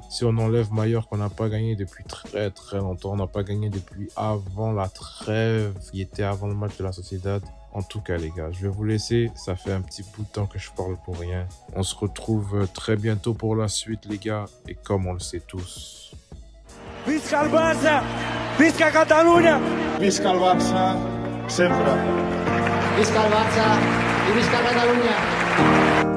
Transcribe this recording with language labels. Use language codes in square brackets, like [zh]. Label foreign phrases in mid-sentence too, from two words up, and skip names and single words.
[fr] Si on enlève Mallorca, on n'a pas gagné depuis très très longtemps. On n'a pas gagné depuis avant la trêve qui était avant le match de la Sociedad. En tout cas, les gars, je vais vous laisser. Ça fait un petit bout de temps que je parle pour rien. On se retrouve très bientôt pour la suite, les gars. Et comme on le sait tous... [ca] Visca el Barça! Visca Catalunya! Visca el Barça, sempre. Visca el Barça i visca Catalunya!